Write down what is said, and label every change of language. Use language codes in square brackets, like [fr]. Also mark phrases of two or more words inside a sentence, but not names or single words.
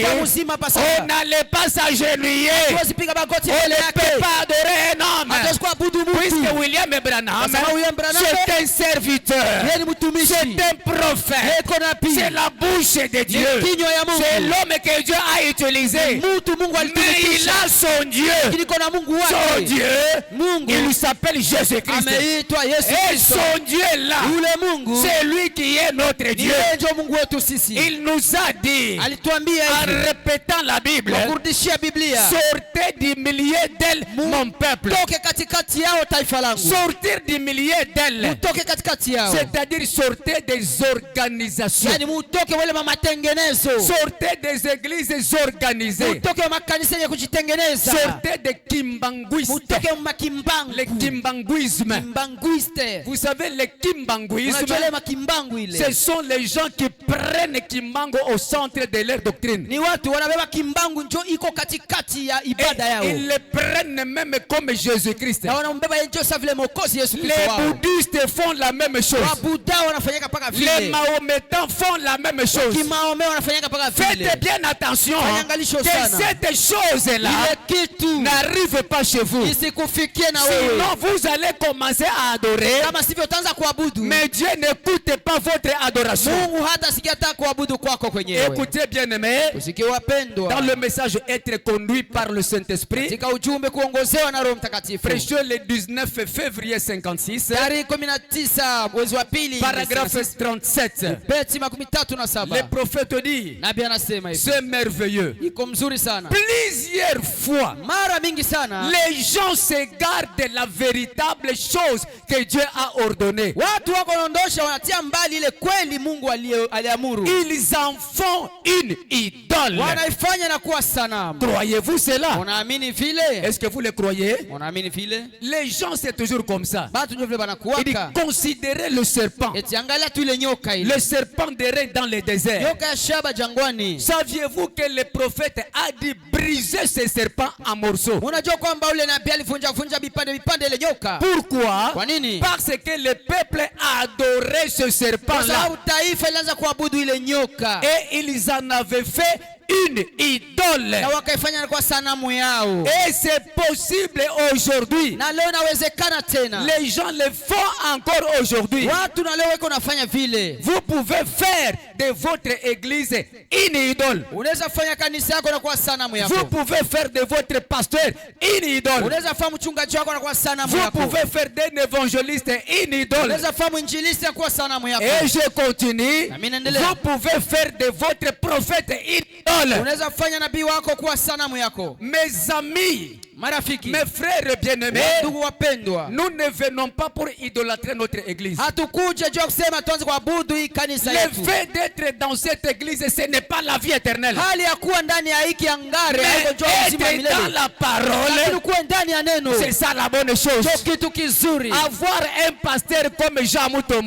[sw] alikuwa mzima [fr] on [sw] pasaka, [fr] n'allait pas s'agenouiller. [sw] huwezi piga magoti [fr] On [sw] mbele [fr] ne [sw] yake, [fr] peut pas adorer un homme. [sw] hatuwezi kuabudu [fr] Puisque [sw] mtu. [fr] William Branham, [sw] Kwa sababu William Branham, [fr] c'est un serviteur, [sw] yeye ni mtumishi, [fr] c'est un prophète, [sw] yeko nabii, [fr] c'est la bouche de Dieu, [sw] ni kinywa ya [fr] c'est [sw] Mungu, [fr] l'homme que Dieu a utilisé. [sw] mtu Mungu [fr] Mais il [sw] alitumikisha, [fr] a son Dieu, [sw] kiliko na Mungu [fr] son [sw] wake. [fr] Dieu, [sw] Mungu [fr] il s'appelle Jésus-Christ. [sw] ameitwa Yesu [fr] Et [sw] Kristo. [fr] son Dieu là, [sw] Yule Mungu [fr] c'est lui qui est notre [sw] ni [fr] Dieu. [sw] yeye ndio Mungu wetu sisi. [fr] Il nous a dit, [sw] Alituambia [fr] en [sw] hivi [fr] répétant la Bible, [sw] kwa kurudishia Biblia, [fr] sortez du milieu d'elle, mon peuple. [sw] toke katikati yao taifa langu, [fr] Sortir du milieu d'elle, [sw] mutoke katikati yao, [fr] c'est-à-dire sortez des organisations, [sw] yani mutoke wale matengenezo, [fr] sortez des églises organisées, [sw] mutoke makanisa yenye kujitengeneza, [fr] sortez des kimbanguistes, [sw] mutoke makimbangu, [fr] le kimbanguisme. [sw] kimbanguiste. [fr] Vous savez, le kimbanguisme, [sw] Unajua ile makimbangu ile [fr] ce sont les gens qui prennent kimbango au centre de leur doctrine. [sw] ni watu wanabeba kimbangu njo iko katikati ya ibada [fr] Et [sw] yao, [fr] ils le prennent même comme Jésus-Christ. [sw] na wanambeba yeye njo sawa vile Mwokozi Yesu Kristo [fr] Les [sw] wao. [fr] bouddhistes font la même chose. [sw] Wabuddha wanafanyaka paka [fr] Les [sw] vile, [fr] mahométans font la même chose. [sw] Kimaombe wanafanyaka paka vile. [fr] Faites bien attention [sw] Fanyangalisho [fr] que [sw] sana. [fr] cette chose-là [sw] Ile kitu [fr] n'arrive pas chez vous. [sw] isikufikie na wewe, [fr] Sinon, vous allez commencer à adorer, [sw] kama sivyo utaanza kuabudu, [fr] mais Dieu n'écoute pas votre adoration. [sw] Mungu hata sikia hata kuabudu kwako kwenyewe. [fr] Écoutez bien aimé, [sw] Usikie wapendwa, [fr] dans le message être conduit par le Saint-Esprit, [sw] katika ujumbe kuongozewa na Roho Mtakatifu. [fr] prêché le 19 février 56, [sw] tarehe 19 mwezi wa pili, [fr] paragraphe 37. [sw] beti 37. [fr] Le prophète dit, [sw] Nabii anasema hivi, [fr] c'est merveilleux. [sw] iko mzuri sana. [fr] Plusieurs fois, [sw] Mara mingi sana [fr] les gens s'égarent de la véritable chose que Dieu a ordonnée. [sw] watu wako wanaondosha, wanatia mbali ile kweli Mungu aliamuru. [fr] Ils en font une idole. [sw] Wanaifanya na kuwa sanamu. [fr] Croyez-vous cela? [sw] Unaamini vile? [fr] Est-ce que vous le croyez? [sw] Unaamini vile? [fr] Les gens, c'est toujours comme ça. [sw] Batu ndio vile [fr] Il dit, [sw] banakuwaka. [fr] considérez le serpent. [sw] Eti angalia tu ile nyoka ile. [fr] Le serpent de reine dans le désert. [sw] Nyoka ya shaba jangwani. [fr] Saviez-vous que le prophète a dit briser ce serpent en morceaux? [sw] Unajua kwamba ule nabii alivunja vipande ile nyoka. [fr] Pourquoi? [sw] Kwa nini? [fr] Parce que le peuple a adoré ce [sw] Kwa [fr] serpent-là. [sw] sababu taifa ilianza kuabudu ile nyoka. [fr] Et ils en avaient fait une idole. [sw] Na wakaifanya kwa sanamu yao. [fr] Et c'est possible aujourd'hui. [sw] Na leo inawezekana tena. [fr] Les gens le font encore aujourd'hui. [sw] Watu na leo wako nafanya vile. [fr] Vous pouvez faire de votre église une idole. [sw] Unaweza fanya kanisa yako na kwa sanamu [fr] Vous [sw] yako. [fr] pouvez faire de votre pasteur une idole. [sw] Unaweza fanya mchungaji wako na kwa sanamu [fr] Vous [sw] yako. [fr] pouvez faire d'un évangéliste une idole. [sw] Unaweza fanya mwinjilisti na kwa sanamu yako. [fr] Et je continue. [sw] Na mimi naendelea. [fr] Vous pouvez faire de votre prophète une idole. [sw] Unaweza fanya nabii wako kuwa sanamu yako. [fr] Mes amis, [sw] Marafiki, [fr] mes frères bien-aimés, [sw] ndugu wapendwa, [fr] nous ne venons pas pour idolâtrer notre église. [sw] hatukuja juu ya kusema tuanze kuabudu hii kanisa [fr] Le [sw] yetu. [fr] fait d'être dans cette église, ce n'est pas la vie éternelle. [sw] Hali ya kuwa ndani ya hiki angare [fr] Mais [sw] haiko njoo uzima wa [fr] être dans [sw] milele. [fr] la [sw] Lakini [fr] parole, [sw] kuwa ndani ya neno [fr] c'est ça la bonne chose. [sw] ndio kitu kizuri. [fr] Avoir un pasteur comme Jean Moutombo,